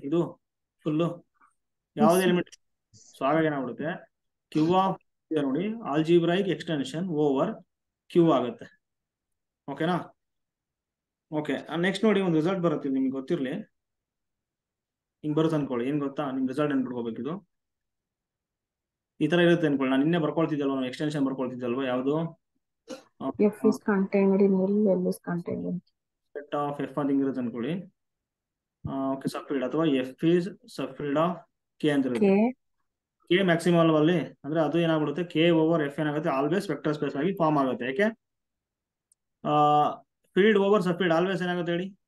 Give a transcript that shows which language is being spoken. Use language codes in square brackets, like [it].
[kn] ಇದು ಫುಲ್ಲು ಯಾವುದೇ element. So ಹಾಗಾಗಿ ಏನಾಗ್ಬಿಡುತ್ತೆ, ಕ್ಯೂ ಆಫ್ ನೋಡಿ [en] algebraic extension over Q [kn] ಆಗುತ್ತೆ. ಓಕೆನಾ? ಓಕೆ, ನೆಕ್ಸ್ಟ್ ನೋಡಿ, ಒಂದು ರಿಸಲ್ಟ್ ಬರುತ್ತೆ ನಿಮ್ಗೆ ಗೊತ್ತಿರಲಿ. ಹಿಂಗ್ ಬರುತ್ತೆ ಅನ್ಕೊಳ್ಳಿ. ಏನ್ ಗೊತ್ತಾ, ನಿಮ್ ರಿಸಲ್ಟ್ ನೆನ್ಬಿಟ್ಕೋಬೇಕು. ಇದು ಈ ತರ ಇರುತ್ತೆ ಅನ್ಕೊಳ್ಳಿ. ನಾನು ನಿನ್ನೆ ಬರ್ಕೊಳ್ತಿದ್ದಲ್ವ, ನಾನು ಎಕ್ಸ್ಟೆನ್ಷನ್ ಬರ್ಕೊಳ್ತಿದ್ದಲ್ವ, ಯಾವುದು? [en] F is contained in L, L is contained in. [kn] Set of F ಅಂತ ಹಿಂಗಿರುತ್ತೆ ಅನ್ಕೊಳ್ಳಿ. [en] okay, subfield ಅಥವಾ F is subfield of K [kn] ಅಂತ ಇರುತ್ತೆ. ಕೆ ಮ್ಯಾಕ್ಸಿಮಮ್ ಅಲ್ಲಿ ಅಂದ್ರೆ ಅದು ಏನಾಗ್ಬಿಡುತ್ತೆ, ಕೆ ಓವರ್ ಎಫ್ ಏನಾಗುತ್ತೆ, [en] always vector space [kn] ಆಗಿ ಫಾರ್ಮ್ ಆಗುತ್ತೆ. ಯಾಕೆ? [en] field over subfield always [kn] ಏನಾಗುತ್ತೆ ಹೇಳಿ?